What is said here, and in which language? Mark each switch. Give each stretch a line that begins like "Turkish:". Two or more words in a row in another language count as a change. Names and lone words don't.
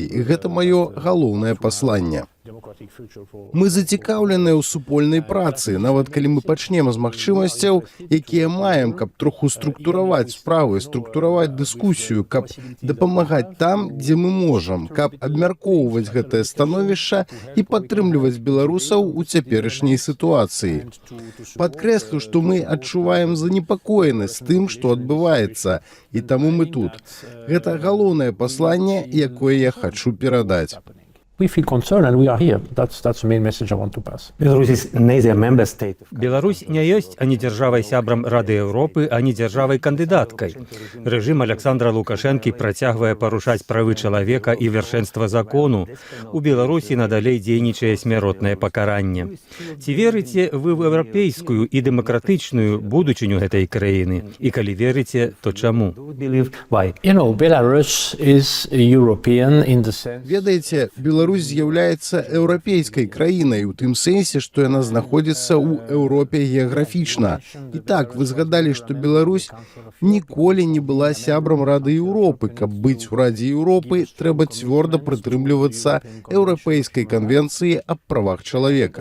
Belarusian: І гэта маё галоўнае пасланне. Мы зацікаўленыя ў супольнай працы, нават калі мы пачнем з магчымасцяў, якія маем, каб троху структураваць справы, структураваць дыскусію, каб дапамагаць там, дзе мы можам, каб абмяркоўваць гэтае становішча і падтрымліваць беларусаў у цяперашняй сітуацыі. Падкрэслю, што мы адчуваем занепакоенасць тым, што адбываецца, і таму мы тут. Гэта галоўнае пасланне, якое я хачу перадаць.
English: We feel concerned and we are here. That's the main message I want to pass.
Belarusian: Беларусь не ёсць ані дзяржавай-сябрам Рады Еўропы, ані дзяржавай-кандыдаткай. Рэжым Александра Лукашэнкі працягвае парушаць правы чалавека і вяршэнства закону. У Беларусі надалей дзейнічае смяротнае пакаранне. Ці верыце вы ў еўрапейскую і дэмакратычную будучыню гэтай краіны? І калі верыце, то чаму?
English: Belarus is European in the sense...
Belarusian: Ведаеце, Беларусь з'яўляецца еўрапейскай краінай у тым сэнсе, што яна знаходзіцца ў Еўропе геаграфічна. І так, вы згадалі, што Беларусь ніколі не была сябрам Рады Еўропы. Каб быць у Радзе Еўропы, трэба цвёрда прытрымлівацца Еўрапейскай канвенцыі аб правах чалавека.